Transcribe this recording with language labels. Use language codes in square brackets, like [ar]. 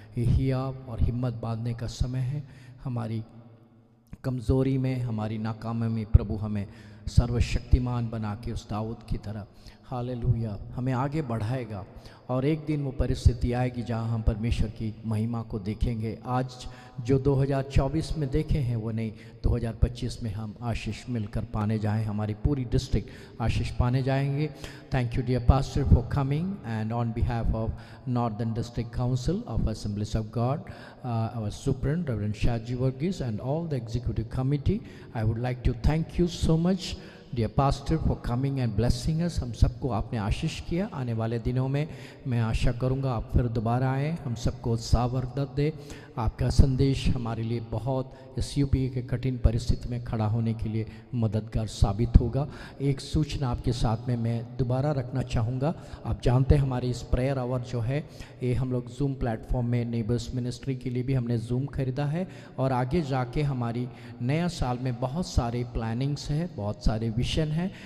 [hi] ये हियाव और हिम्मत बांधने का समय है। हमारी कमज़ोरी में, हमारी नाकामी में प्रभु हमें सर्वशक्तिमान बना के उस दाऊद की तरह, हालेलुया, हमें आगे बढ़ाएगा। और एक दिन वो परिस्थिति आएगी जहाँ हम परमेश्वर की महिमा को देखेंगे। आज जो 2024 में देखे हैं वो नहीं, 2025 में हम आशीष मिलकर पाने जाएं। हमारी पूरी डिस्ट्रिक्ट आशीष पाने जाएंगे। [en] Thank you dear pastor for coming and on behalf of northern district council of assemblies of God, our Superintendent Reverend Shaji Varghese and all the executive committee, I would like to thank you so much dear pastor for coming and blessing us। [hi] हम सबको आपने आशीष किया। आने वाले दिनों में मैं आशा करूंगा आप फिर दोबारा आएँ, हम सबको उत्साह वर्धक दे। आपका संदेश हमारे लिए बहुत इस यूपी के कठिन परिस्थिति में खड़ा होने के लिए मददगार साबित होगा। एक सूचना आपके साथ में मैं दोबारा रखना चाहूँगा। आप जानते हैं हमारी इस प्रेयर आवर जो है ये हम लोग जूम प्लेटफॉर्म में नेबर्स मिनिस्ट्री के लिए भी हमने जूम खरीदा है और आगे जाके हमारी नया साल में बहुत सारे प्लानिंग्स हैं, बहुत सारे विजन हैं।